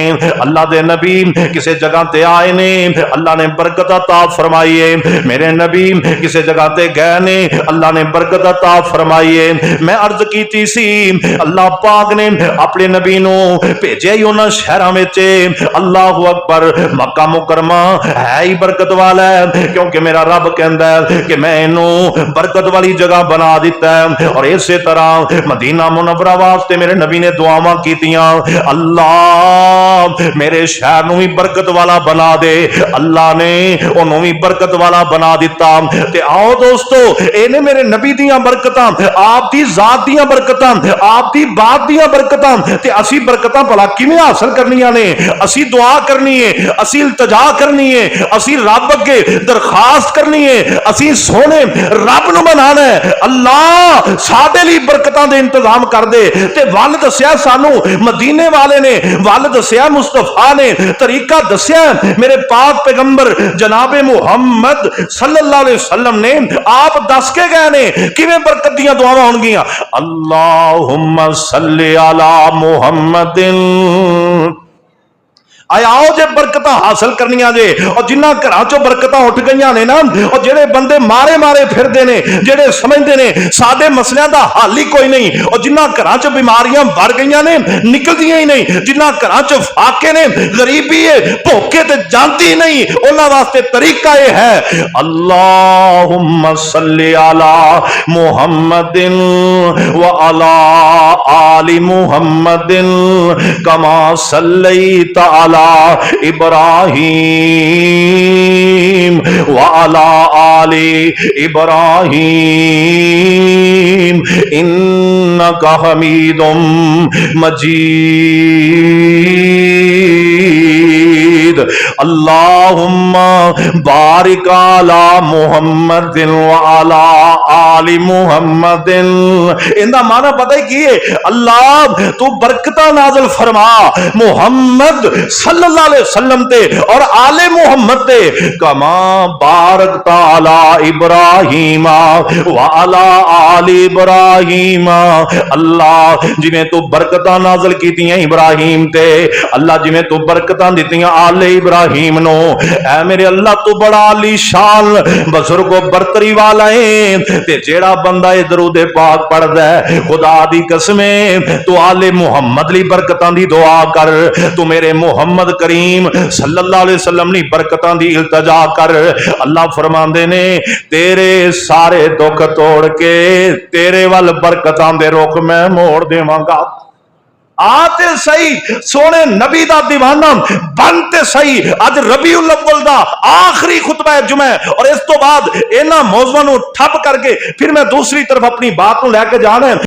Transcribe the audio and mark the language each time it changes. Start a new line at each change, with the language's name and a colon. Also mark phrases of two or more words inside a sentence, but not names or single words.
Punjabi: اللہ دے نبی کسی جگہ تے آئے نے، اللہ نے برکت عطا فرمائی ہے. میرے نبی کسی جگہ تے گئے نے، اللہ نے برکت عطا فرمائی ہے. میں عرض کیتی سی اللہ پاک نے اپنے نبی نوں بھیجیا ہی اونہاں شہراں وچ,
Arabic: الله أكبر,
Punjabi: مکہ مکرمہ ہے ہی برکت والا ہے، کیونکہ میرا رب کہندا ہے کہ میں اینوں برکت والی جگہ بنا دتا ہے. اور ایسے طرح مدینہ منورہ واسطے میرے نبی نے دعاواں کیتیاں، اللہ میرے شہر نوں بھی برکت والا بنا دے. اللہ نے انہوں نے بھی برکت والا بنا دتا. تے آؤ دوستو، انہیں میرے نبی دیاں برکتاں، آپ دی ذات دیاں برکتاں، آپ دی بات دیاں برکتاں، تے اسی برکتاں بھلا کیویں حاصل کرنیاں نے? اسی دعا کرنی ہے، اسی التجا کرنی ہے، اسی رب اگے درخواست کرنی ہے، اسی سونے رب نوں منانا ہے، اللہ ساڈے لئی برکتاں دے انتظام کر دے. تے ول دسیا سانوں مدینے والے نے، ول دسیا مصطفیٰ نے، طریقہ دسیا میرے پاک پیغمبر جنابے محمد
Arabic: صلى الله عليه وسلم
Punjabi: نے. آپ دس کے گئے نے کیویں برکت دیاں دعاواں ہونگیاں.
Arabic: اللهم صل على محمد.
Punjabi: آؤ جے برکت حاصل کرنیاں جے، اور جنہاں گھراں چوں برکتاں اٹھ گئیاں نے نا، اور جیہڑے بندے مارے مارے پھردے نے، جیہڑے سمجھدے نے ساڈے مسلیاں دا حل ہی کوئی نہیں، اور جنہاں گھراں چ بیماریاں بڑھ گئیاں نے نکلدیاں ہی نہیں، جنہاں گھراں چ فاقے نے، غریبی ہے، بھکھے تے جاندی نہیں، اونہاں واسطے طریقہ یہ ہے
Arabic: اللهم صل على محمد وعلى آل محمد كما صليت على إبراهيم وعلى آل إبراهيم إنك حميد مجيد. اللهم بارك على محمد وعلى آل محمد.
Punjabi: ایندا معنیٰ پتہ ہی کی ہے؟ اللہ تو برکت نازل فرما محمد
Arabic: صلى الله عليه وسلم
Punjabi: تے اور آلے محمد تے,
Arabic: كما باركت على إبراهيم وعلى آل إبراهيم.
Punjabi: اللہ جیویں تو برکتاں نازل کیتیاں ابراہیم تے، اللہ جیویں تو برکتاں دتیاں آلے ابراہیم نوں، اے میرے اللہ تو بڑا عالیشان بزرگو برتری والا ہے. تے جیہڑا بندہ درود پاک پڑھدا ہے، خدا دی قسمے تو آلے محمد لی برکتاں دی دعا کر، تو میرے محمد کریم
Arabic: صلى الله عليه وسلم
Punjabi: نی برکتاں دی التجا کر. اللہ فرماندے نے تیرے سارے دکھ توڑ کے تیرے ول برکتاں دے رخ میں موڑ دیوانگا. آتے سہی سونے نبی دا دیوانہ بنتے سہی. اج ربیع الاول دا آخری خطبہ ہے جمعے، اور اس تو بعد انہاں موضوعاں نوں ٹھپ کرکے فیر میں دوسری طرف اپنی بات نوں لیکے جانا ہے.